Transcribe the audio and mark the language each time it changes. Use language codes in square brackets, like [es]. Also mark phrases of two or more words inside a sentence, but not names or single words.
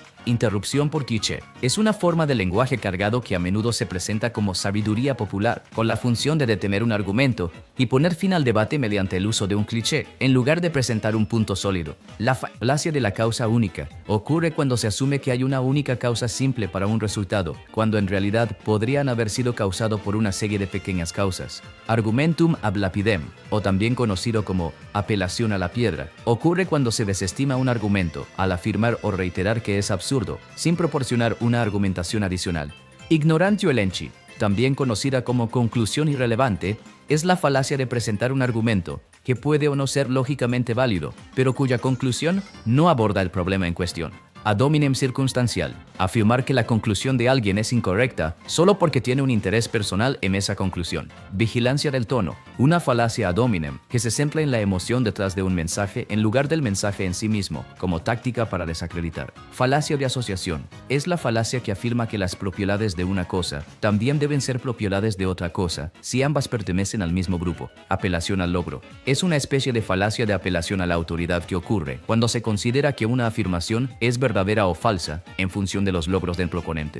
[es] Interrupción por cliché es una forma de lenguaje cargado que a menudo se presenta como sabiduría popular, con la función de detener un argumento y poner fin al debate mediante el uso de un cliché, en lugar de presentar un punto sólido. La falacia de la causa única ocurre cuando se asume que hay una única causa simple para un resultado, cuando en realidad podrían haber sido causado por una serie de pequeñas causas. [la] Argumentum ab lapidem, [es] o también conocido como apelación a la piedra, ocurre cuando se desestima un argumento al afirmar o reiterar que es absurdo, sin proporcionar una argumentación adicional. [la] Ignorantio elenchi, [es] también conocida como conclusión irrelevante, es la falacia de presentar un argumento que puede o no ser lógicamente válido, pero cuya conclusión no aborda el problema en cuestión. [la] Ad hominem [es] circunstancial, afirmar que la conclusión de alguien es incorrecta solo porque tiene un interés personal en esa conclusión. Vigilancia del tono, una falacia [la] ad hominem [es] que se centra en la emoción detrás de un mensaje en lugar del mensaje en sí mismo, como táctica para desacreditar. Falacia de asociación, es la falacia que afirma que las propiedades de una cosa también deben ser propiedades de otra cosa si ambas pertenecen al mismo grupo. Apelación al logro, es una especie de falacia de apelación a la autoridad que ocurre cuando se considera que una afirmación es verdadera o falsa en función de los logros del proponente.